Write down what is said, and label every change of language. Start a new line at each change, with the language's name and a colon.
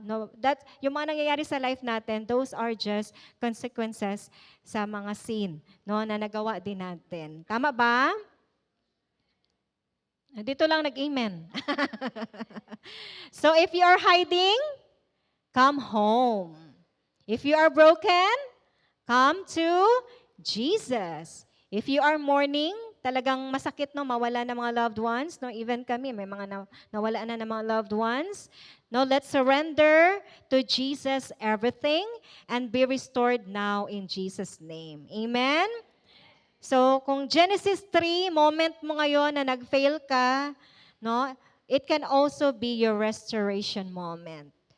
Filipino: No, that yung mga nangyayari sa life natin,
English: those are just consequences
Filipino: sa mga sin, no, na nagawa din natin. Tama ba? Dito lang nag-amen.
English: So if you are hiding, come home. If you are broken, come to Jesus. If you are mourning,
Filipino: talagang masakit mawala ng mga loved ones, no, even kami may mga nawala na ng mga loved ones.
English: No, let's surrender to Jesus everything and be restored now in Jesus name.
Filipino: Amen. So, kung Genesis 3 moment mo ngayon na nag-fail ka, no,
English: it can also be your restoration moment.